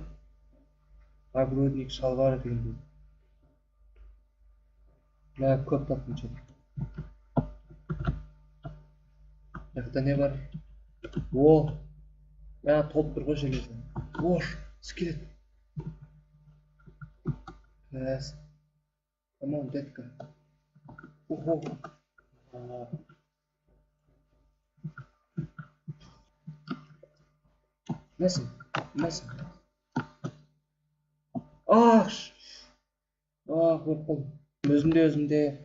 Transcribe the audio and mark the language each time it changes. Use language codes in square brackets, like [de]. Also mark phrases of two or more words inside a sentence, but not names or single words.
[kk] Огородник, шалбар дегендей. Мына көп таптым че. Жақта не бар? О, мына толып тұр ғой железо. Ош, скелет. [en] Yes. Come on, [ru] детка. Ого. [kk] Несің? Аш! Көріп қалдым. Өзімде.